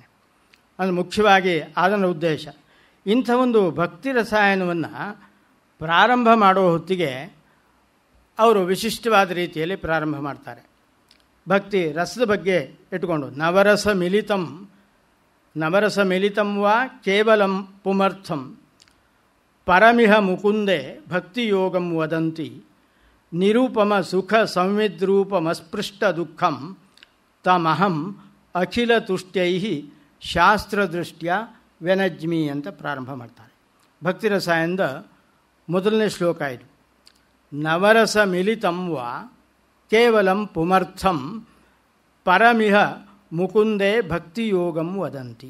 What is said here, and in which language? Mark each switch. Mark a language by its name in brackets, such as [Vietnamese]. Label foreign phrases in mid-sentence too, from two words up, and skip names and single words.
[Kannada] ಅದು ಮುಖ್ಯವಾಗಿ ಅದರ ಉದ್ದೇಶ. ಇಂಥ ಒಂದು ಭಕ್ತಿ ರಸಾಯನವನ್ನು ಪ್ರಾರಂಭ ಮಾಡುವ ಹೊತ್ತಿಗೆ ಅವರು ವಿಶಿಷ್ಟವಾದ ರೀತಿಯಲ್ಲಿ ಪ್ರಾರಂಭ ಮಾಡ್ತಾರೆ. ಭಕ್ತಿ ರಸದ ಬಗ್ಗೆ ಇಟ್ಕೊಂಡು [Sanskrit] ನವರಸ ಮಿಲಿತಂ ವಾ ಕೇವಲಂ ಪುಮರ್ಥಂ ಪರಮಿಹ ಮುಕುಂದೆ ಭಕ್ತಿಯೋಗಂ ವದಂತಿ ನಿರೂಪಮ ಸುಖ ಸಂವಿದ್ರೂಪಮಸ್ಪೃಷ್ಟ ದುಃಖಂ ತಮಹಂ ಅಖಿಲ ತುಷ್ಟ್ಯೈ ಶಾಸ್ತ್ರದೃಷ್ಟ್ಯ ವೆನಜ್ಮಿ [Kannada] ಅಂತ ಪ್ರಾರಂಭ ಮಾಡ್ತಾರೆ. ಭಕ್ತಿ ರಸಾಯನದ ಮೊದಲನೇ ಶ್ಲೋಕ ಇದು. [Sanskrit] ನವರಸ ಮಿಲಿತಂ ವಾ ಕೇವಲಂ ಪುಮರ್ಥಂ ಪರಮಿಹ ಮುಕುಂದೇ ಭಕ್ತಿಯೋಗಂ ವದಂತಿ.